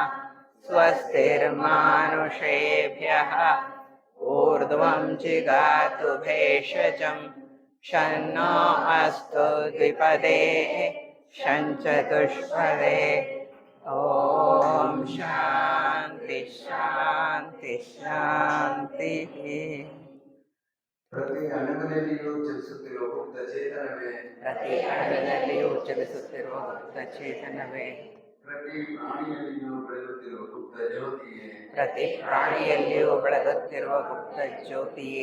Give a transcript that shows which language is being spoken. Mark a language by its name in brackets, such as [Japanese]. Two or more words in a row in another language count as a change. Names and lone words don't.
[Sanskrit] स्वस्तिर्मानुषेभ्यः ऊर्ध्वं जिगातु भेषजं शन्नो अस्तु द्विपदे शञ्चतुष्पदे ॐ शान्ति शान्ति शान्तिः [Kannada] ಪ್ರತಿ ಅಣುವಿನಲ್ಲಿಯೂ ಚಲಿಸುತ್ತಿರುವ ಗುಪ್ತ ಚೇತನವೇ ಪ್ರತಿ ಅಣುವಿನಲ್ಲಿಯೂ ಚಲಿಸುತ್ತಿರುವ ಗುಪ್ತ ಚೇತನವೇ ಪ್ರತಿ ಪ್ರಾಣಿಯಲ್ಲಿಯೂ ಬೆಳೆಯುತ್ತಿರುವ ಗುಪ್ತ ಜ್ಯೋತಿಯೇ ಪ್ರತಿ ಪ್ರಾಣಿಯಲ್ಲಿಯೂ ಬೆಳಗುತ್ತಿರುವ ಗುಪ್ತ ಜ್ಯೋತಿಯೇ